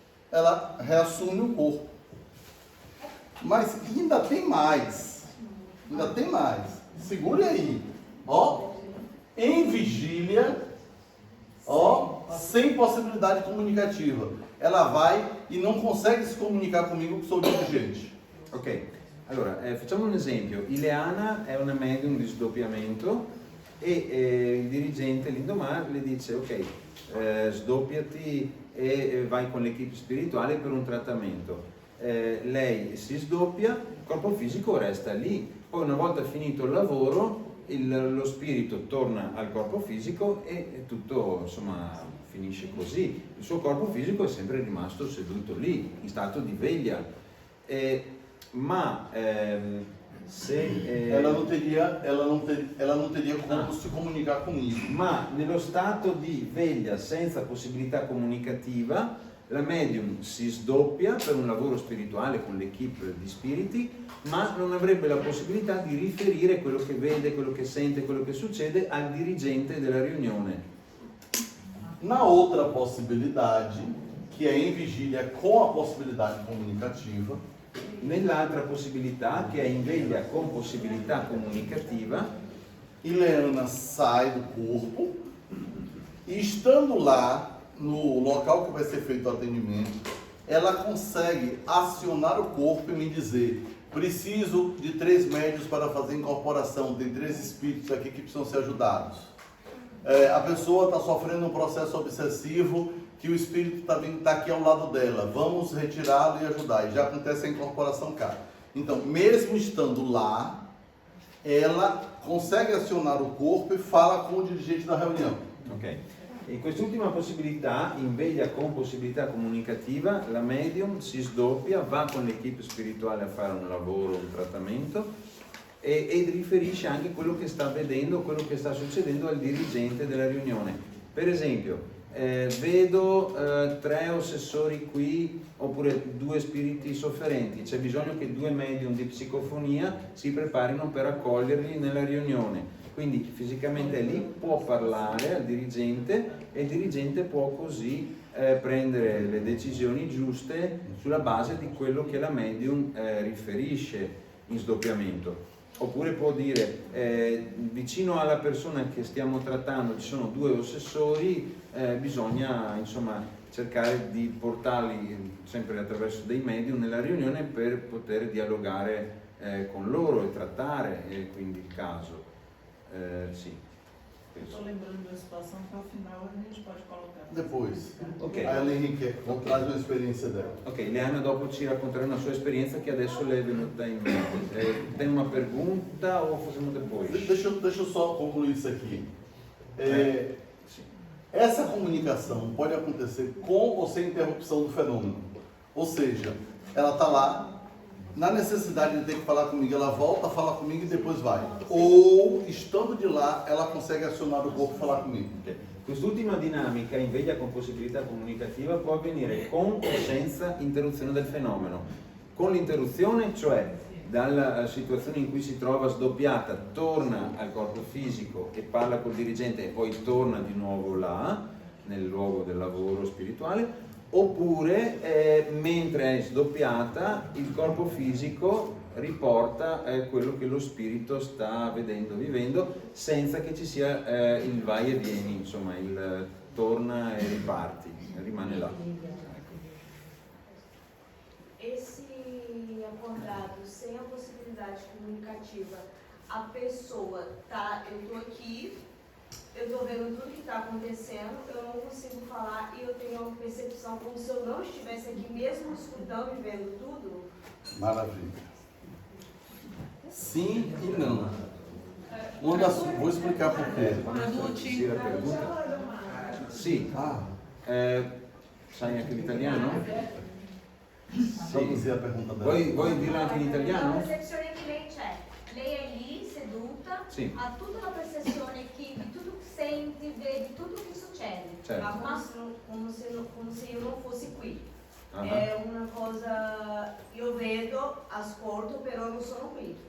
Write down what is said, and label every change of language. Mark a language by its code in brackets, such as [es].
[pt] Ela reassume o corpo. Mas ainda tem mais. Ainda tem mais. Segure aí. Ó, em vigília, ó, sem possibilidade comunicativa. Ela vai e não consegue se comunicar comigo que sou dirigente. [it] Ok, allora facciamo un esempio. Ileana è una medium di sdoppiamento e il dirigente l'indomani le dice ok, sdoppiati e vai con l'equipe spirituale per un trattamento. Lei si sdoppia, il corpo fisico resta lì, poi una volta finito il lavoro lo spirito torna al corpo fisico e tutto insomma finisce così. Il suo corpo fisico è sempre rimasto seduto lì in stato di veglia, [pt] Ela não teria como se comunicar comigo. [it] Ma nello stato di veglia senza possibilità comunicativa, la medium si sdoppia per un lavoro spirituale con l'equipe di spiriti, ma non avrebbe la possibilità di riferire quello che vede, quello che sente, quello che succede al dirigente della riunione. [pt] Na outra possibilidade, que é em vigília com a possibilidade comunicativa, [it] Nell'altra possibilità, che è in veglia con possibilità comunicativa, [pt] Ileana sai do corpo e, estando lá no local que vai ser feito o atendimento, ela consegue acionar o corpo e me dizer: preciso de 3 médios para fazer incorporação, tem 3 espíritos aqui que precisam ser ajudados. A pessoa está sofrendo um processo obsessivo, que o espírito está aqui ao lado dela, vamos retirá-lo e ajudar. E já acontece a incorporação cá. Então, mesmo estando lá, ela consegue acionar o corpo e fala com o dirigente da reunião. Ok. [it] In quest'ultima possibilità, in veglia con possibilità comunicativa, la medium si sdoppia, va con l'equipe spirituale a fare un lavoro, un trattamento e riferisce anche quello che sta vedendo, quello che sta succedendo al dirigente della riunione. Per esempio, vedo 3 ossessori qui oppure 2 spiriti sofferenti, c'è bisogno che 2 medium di psicofonia si preparino per accoglierli nella riunione, quindi fisicamente è lì, può parlare al dirigente e il dirigente può così prendere le decisioni giuste sulla base di quello che la medium riferisce in sdoppiamento. Oppure può dire vicino alla persona che stiamo trattando ci sono 2 ossessori, bisogna insomma cercare di portarli sempre attraverso dei medium nella riunione per poter dialogare con loro e trattare quindi il caso. Sì. [pt] Estou lembrando da situação que ao final a gente pode colocar. Depois, Ok. a Ela Henrique traz uma experiência dela. [it] Ok, Leana dopo ci racconterà una sua esperienza che adesso le è venuta in mente. [pt] Tem uma pergunta [it] o facciamo [pt] depois? Deixa eu só concluir isso aqui. [it] Sì. [pt] Essa comunicação pode acontecer com ou sem interrupção do fenômeno. Ou seja, ela está lá, na necessidade de ter que falar comigo, ela volta, fala comigo e depois vai. Ou, estando de lá, ela consegue acionar o corpo e falar comigo. Ok. [it] Quest'ultima dinamica in veglia con possibilità comunicativa può avvenire con o senza interruzione del fenomeno. Con l'interruzione, cioè dalla situazione in cui si trova sdoppiata, torna al corpo fisico e parla col dirigente e poi torna di nuovo là, nel luogo del lavoro spirituale, oppure mentre è sdoppiata il corpo fisico riporta quello che lo spirito sta vedendo, vivendo, senza che ci sia il vai e vieni, insomma il torna e riparti, rimane là. [pt] Esse acordado sem a possibilidade comunicativa, a pessoa tá, eu tô aqui, eu tô vendo tudo que está acontecendo, eu não consigo falar e eu tenho uma percepção como se eu não estivesse aqui mesmo escutando e vendo tudo. Maravilha. Sim e não. Vou explicar por quê. [it] Sì, la pergunta? Sì. Sai anche l'italiano? [pt] Traduzir a pergunta dela. [it] Vuoi dirla anche in A italiano? percezione che lei è lì seduta, Sì. ha tutta la percezione che di tutto che sente, vede tutto che succede, Certo. ma come se io non fossi qui. Ah. È una cosa, io vedo, ascolto, però non sono qui